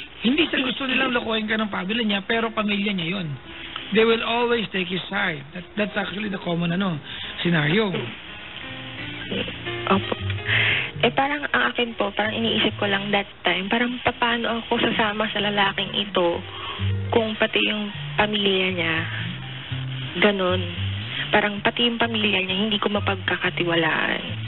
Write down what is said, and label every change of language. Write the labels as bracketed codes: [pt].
[tl] Hindi sa gusto nilang lokohin ka ng pamilya niya, pero pamilya niya yun. [en] They will always take his side. That's actually the common scenario. [tl] Opo. Parang ang akin po, parang iniisip ko lang that time, parang paano ako sasama sa lalaking ito kung pati yung pamilya niya, ganon. Parang pati yung pamilya niya, hindi ko mapagkakatiwalaan.